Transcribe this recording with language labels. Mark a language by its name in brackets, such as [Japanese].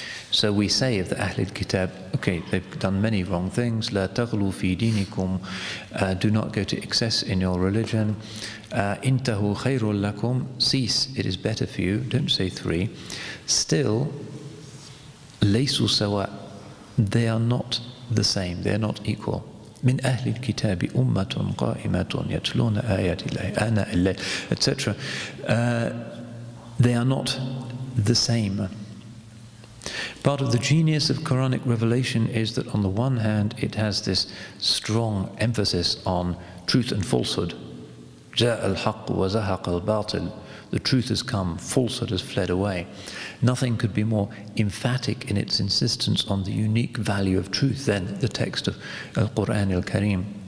[English] So we say of the Ahl al-Kitab, okay, they've done many wrong things, [Arabic] لا تغلوا في دينكم, [English] do not go to excess in your religion, [Arabic] انتهوا خير لكم, [English] cease, it is better for you, don't say 3. Still, [Arabic] ليسوا سواء, [English] they are not the same, they are not equal. [Arabic] من أهل الكتاب أمة قائمة يتلون آيات الله آناء الليل, etc. [English] They are not the same. Part of the genius of Quranic revelation is that on the one hand it has this strong emphasis on truth and falsehood. [Arabic] جاء الحق وزهق الباطل. [English] The truth has come, falsehood has fled away. Nothing could be more emphatic in its insistence on the unique value of truth than the text of Al-Quran al-Karim.